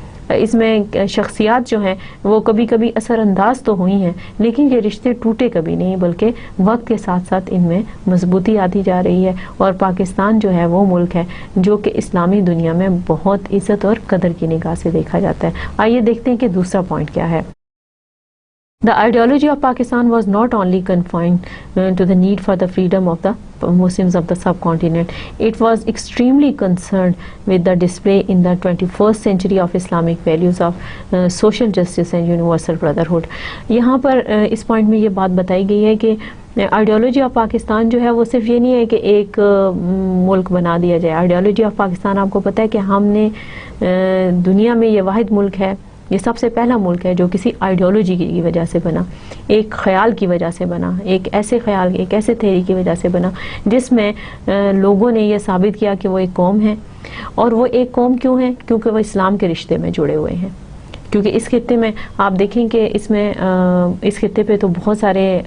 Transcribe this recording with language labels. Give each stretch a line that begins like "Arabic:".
Urdu: اس میں شخصیات جو ہیں وہ کبھی کبھی اثر انداز تو ہوئی ہیں، لیکن یہ رشتے ٹوٹے کبھی نہیں، بلکہ وقت کے ساتھ ساتھ ان میں مضبوطی آتی جا رہی ہے، اور پاکستان جو ہے وہ ملک ہے جو کہ اسلامی دنیا میں بہت عزت اور قدر کی نگاہ سے دیکھا جاتا ہے۔ آئیے دیکھتے ہیں کہ دوسرا پوائنٹ کیا ہے۔
English: The ideology of Pakistan was not only confined to the need for the freedom of the Muslims of the subcontinent. It was extremely concerned with the display in the 21st century of Islamic values of social justice and universal brotherhood.
Urdu: یہاں پر اس point میں یہ بات بتائی گئی ہے کہ ideology of Pakistan جو ہے وہ صرف یہ نہیں ہے کہ ایک ملک بنا دیا جائے۔ آئیڈیالوجی آف پاکستان آپ کو پتہ ہے کہ ہم نے دنیا میں یہ واحد ملک ہے، یہ سب سے پہلا ملک ہے جو کسی آئیڈیالوجی کی وجہ سے بنا، ایک خیال کی وجہ سے بنا، ایک ایسے خیال، ایک ایسے تھیوری کی وجہ سے بنا جس میں لوگوں نے یہ ثابت کیا کہ وہ ایک قوم ہے۔ اور وہ ایک قوم کیوں ہے؟ کیونکہ وہ اسلام کے رشتے میں جڑے ہوئے ہیں۔ کیونکہ اس خطے میں آپ دیکھیں کہ اس میں اس خطے پہ تو بہت سارے